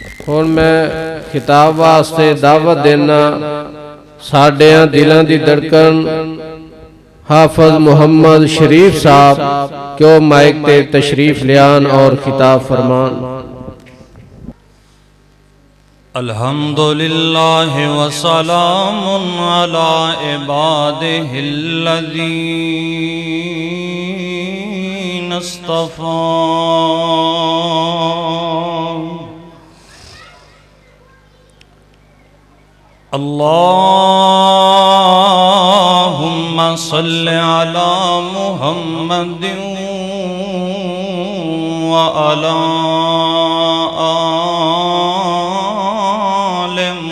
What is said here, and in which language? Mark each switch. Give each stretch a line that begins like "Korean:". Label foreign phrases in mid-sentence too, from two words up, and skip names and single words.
Punjabi: ہن میں خطاب واسطے دعوت دینا ساڈیاں دلاں دی دھڑکن حافظ محمد شریف صاحب کیوں مائیک تے تشریف لیان اور خطاب فرمان.
Arabic: الحمد لله وسلام على عباده الذين اصطفى. اللهم صل على محمد وعلى آل